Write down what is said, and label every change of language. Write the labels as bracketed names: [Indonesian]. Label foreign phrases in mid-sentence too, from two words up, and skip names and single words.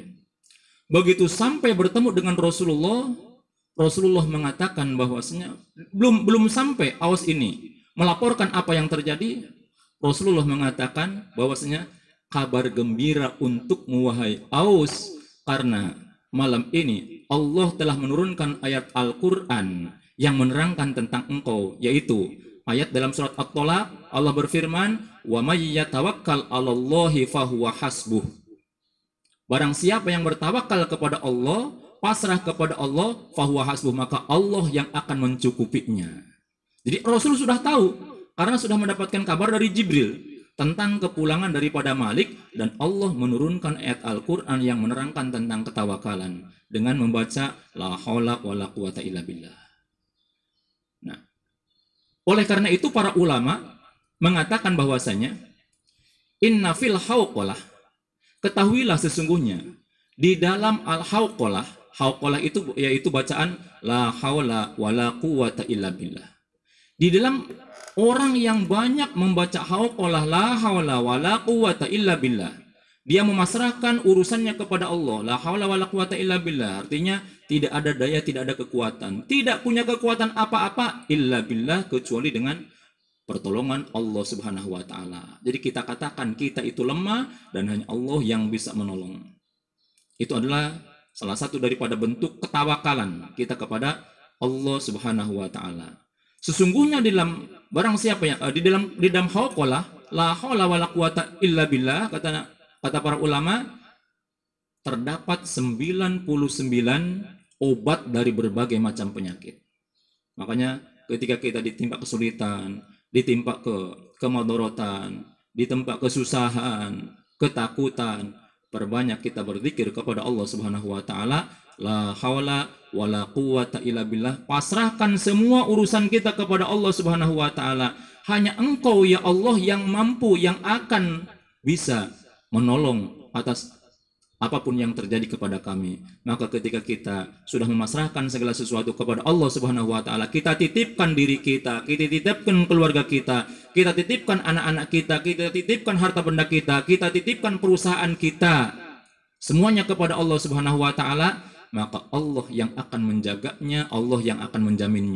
[Indonesian] Begitu sampai bertemu dengan Rasulullah, Rasulullah mengatakan bahwasanya belum sampai Aus ini melaporkan apa yang terjadi, Rasulullah mengatakan bahwasanya kabar gembira untukmu wahai Aus, karena malam ini Allah telah menurunkan ayat Al-Quran yang menerangkan tentang engkau, yaitu ayat dalam surat At-Tolaq. Allah berfirman, [Arabic] ومن يتوكل على الله فهو حسبه. [Indonesian] Barang siapa yang bertawakal kepada Allah, pasrah kepada Allah, [Arabic] فهو حسبه, [Indonesian] maka Allah yang akan mencukupinya. Jadi Rasul sudah tahu karena sudah mendapatkan kabar dari Jibril tentang kepulangan daripada Malik, dan Allah menurunkan ayat Al-Qur'an yang menerangkan tentang ketawakalan dengan membaca [Arabic] لا حول ولا قوة إلا بالله. [Indonesian] Nah, oleh karena itu para ulama mengatakan bahwasanya [Arabic] إن في الحوقلة, [Indonesian] ketahuilah sesungguhnya di dalam al-hauqalah, hauqalah itu yaitu bacaan [Arabic] لا حول ولا قوة إلا بالله. [Indonesian] Di dalam orang yang banyak membaca hauqalah [Arabic] لا حول ولا قوة إلا بالله, [Indonesian] dia memasrahkan urusannya kepada Allah. [Arabic] لا حول ولا قوة إلا بالله [Indonesian] artinya tidak ada daya, tidak ada kekuatan, tidak punya kekuatan apa-apa [Arabic] إلا بالله [Indonesian] kecuali dengan pertolongan Allah [Arabic] سبحانه وتعالى. [Indonesian] Jadi kita katakan kita itu lemah dan hanya Allah yang bisa menolong. Itu adalah salah satu daripada bentuk ketawakalan kita kepada Allah [Arabic] سبحانه وتعالى. [Indonesian] Sesungguhnya di dalam barang siapa yang di dalam hauqalah [Arabic] لا حول ولا قوة إلا بالله, [Indonesian] kata para ulama, terdapat 99 obat dari berbagai macam penyakit. Makanya ketika kita ditimpa kesulitan, ditimpa kemadorotan, ditimpa kesusahan, ketakutan, perbanyak kita berzikir kepada Allah [Arabic] سبحانه وتعالى, لا حول ولا قوة إلا بالله. [Indonesian] Pasrahkan semua urusan kita kepada Allah [Arabic] سبحانه وتعالى. [Indonesian] Hanya Engkau ya Allah yang mampu, yang akan bisa menolong atas apapun yang terjadi kepada kami. Maka ketika kita sudah memasrahkan segala sesuatu kepada Allah [Arabic] سبحانه وتعالى, [Indonesian] kita titipkan diri kita titipkan keluarga kita titipkan anak-anak kita titipkan harta benda kita titipkan perusahaan kita, semuanya kepada Allah [Arabic] سبحانه وتعالى, [Indonesian] maka Allah yang akan menjaganya, Allah yang akan menjaminnya.